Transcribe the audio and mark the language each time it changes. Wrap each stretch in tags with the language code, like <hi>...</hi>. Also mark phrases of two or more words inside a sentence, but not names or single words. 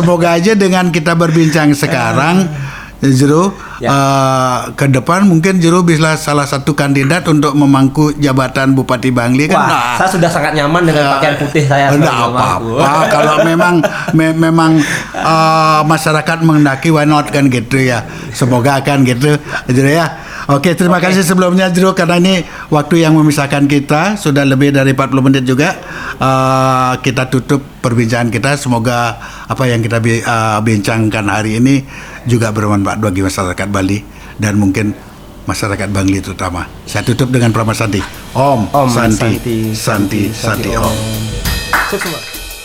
<id>Ya, semoga aja dengan kita berbincang sekarang Jero, Ya. ke depan mungkin Jero bisa salah satu kandidat untuk memangku jabatan Bupati Bangli kan? Wah, saya sudah sangat nyaman dengan pakaian putih saya. Enggak sebagai pemangku. apa-apa kalau memang masyarakat menghendaki,</id> <en>why not</en> <id>kan gitu ya. Semoga akan gitu Jero ya. Oke, terima kasih sebelumnya Jero, karena ini waktu yang memisahkan kita sudah lebih dari 40 menit juga. Kita tutup perbincangan kita. Semoga apa yang kita bincangkan hari ini juga bermanfaat bagi masyarakat Bali dan mungkin masyarakat Bangli terutama. Saya tutup dengan Pramana Santi. Om,</id> <sa>Om Santi, Santi, Santi, Santi, Om.</sa> <id>Sukses, Pak.</id>